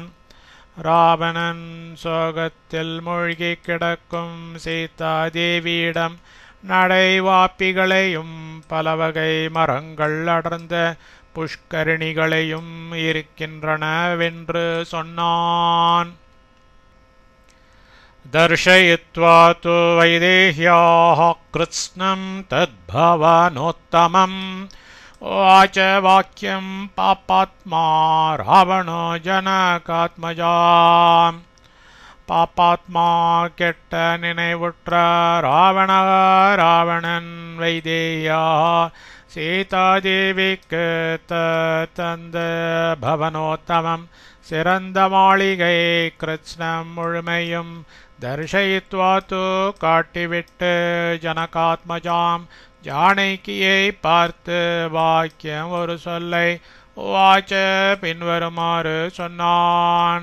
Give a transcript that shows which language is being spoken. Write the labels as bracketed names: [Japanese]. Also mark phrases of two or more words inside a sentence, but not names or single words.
[Tamil] ராவணன் சோகத்தில் மூழ்கி கிடக்கும் சீதாதேவியிடம் நடைவாப்பிகளையும் பலவகை மரங்கள் அடர்ந்த புஷ்கரிணிகளையும் இருக்கின்றனவென்று சொன்னான். [Sanskrit] दर्शयित्वा तु वैदेह्याः कृत्स्नं तद्भवनोत्तमम् उवाच वाक्यं पापात्मा रावणो जनकात्मजाम्. [Tamil] பாப்பாத்மா கெட்ட நினைவுற்ற ராவணன் வைதேயா சீதாதேவிக்கு தந்த பவனோத்தமம் சிறந்த மாளிகை கிருஷ்ணம் முழுமையும் [Sanskrit] दर्शयित्वा तु [Tamil] காட்டிவிட்டு ஜனகாத்மஜாம் ஜானகியை பார்த்து வாக்கியம் ஒரு சொல்லை உவாச்ச பின்வருமாறு சொன்னான்.